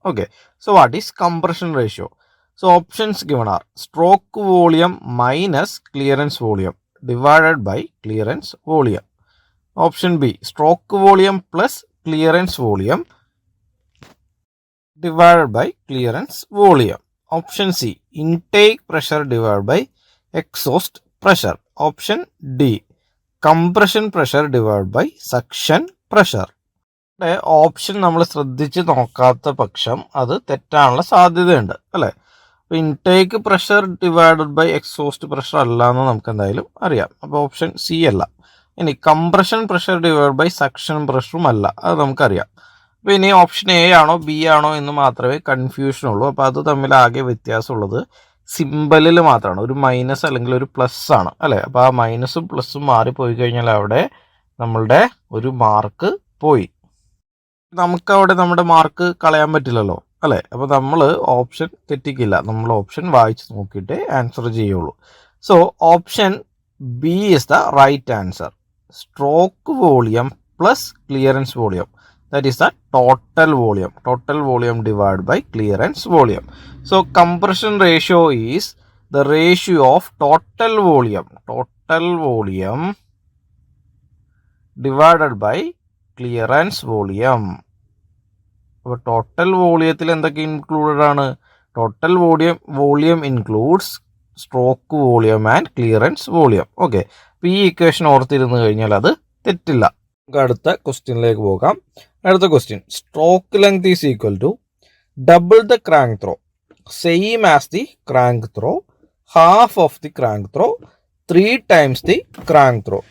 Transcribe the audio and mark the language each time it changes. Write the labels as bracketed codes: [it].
[en] Okay, so what is compression ratio? So options given are stroke volume minus clearance volume divided by clearance volume. Option B stroke volume plus clearance volume divided by clearance volume. Option C intake pressure divided by exhaust pressure. Option D compression pressure divided by suction pressure. [ml] Option നമ്മൾ ശ്രദ്ധിച്ച് നോക്കാത്ത പക്ഷം അത് തെറ്റാനുള്ള സാധ്യതയുണ്ട് അല്ലേ. അപ്പോൾ intake pressure divided by exhaust pressure അല്ല എന്ന് നമുക്ക് എന്തായാലും അറിയാം. അപ്പോൾ ഓപ്ഷൻ സി അല്ല. ഇനി compression pressure divide by suction പ്രഷറും അല്ല, അത് നമുക്കറിയാം. അപ്പോൾ ഇനി ഓപ്ഷൻ എ ആണോ ബി ആണോ എന്ന് മാത്രമേ കൺഫ്യൂഷൻ ഉള്ളൂ. അപ്പോൾ അത് തമ്മിൽ ആകെ വ്യത്യാസമുള്ളത് സിമ്പലിൽ മാത്രമാണ്. ഒരു മൈനസ് അല്ലെങ്കിൽ ഒരു പ്ലസ് ആണ് അല്ലേ. അപ്പോൾ ആ മൈനസും പ്ലസും മാറിപ്പോയി കഴിഞ്ഞാൽ അവിടെ നമ്മളുടെ ഒരു മാർക്ക് പോയി. നമുക്കവിടെ നമ്മുടെ മാർക്ക് കളയാൻ പറ്റില്ലല്ലോ അല്ലേ. അപ്പോൾ നമ്മൾ ഓപ്ഷൻ തെറ്റിക്കില്ല, നമ്മൾ ഓപ്ഷൻ വായിച്ച് നോക്കിയിട്ടേ ആൻസർ ചെയ്യുള്ളൂ. [en] So option B is the right answer. Stroke volume plus clearance volume, that is the total volume divided by clearance volume. So compression ratio is the ratio of total volume divided by clearance volume. [ml] അപ്പോൾ total വോളിയത്തിൽ എന്തൊക്കെ included ആണ്? [en] Total volume includes stroke volume and clearance volume. [ml] Okay, അപ്പോൾ ഈ equation ഓർത്തിരുന്ന് കഴിഞ്ഞാൽ അത് തെറ്റില്ല. നമുക്ക് അടുത്ത ക്വസ്റ്റ്യനിലേക്ക് പോകാം. അടുത്ത question, [en] Stroke length is equal to double the crank throw same as the crank throw, half of the crank throw, 3 times the crank throw.